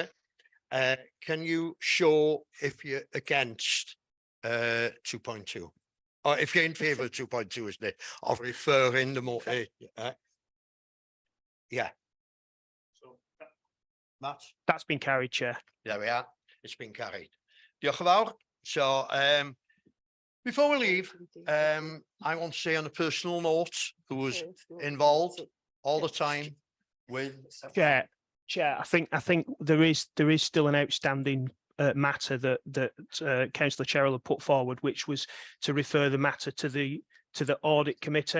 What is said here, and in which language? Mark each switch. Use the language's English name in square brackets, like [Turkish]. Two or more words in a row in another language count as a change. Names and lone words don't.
[English] Can you show if you're against 2.2? Or if you're in favour of 2.2, isn't it? Of referring the more. Yeah. So, Matt? That's been carried, Chair. There we are. It's been carried. [Welsh] Diolch yn fawr. [English] So, before we leave, I want to say on a personal note, who was involved all the time with Chair, I think there is still an outstanding matter that Councillor Cheryl had put forward, which was to refer the matter to the audit committee.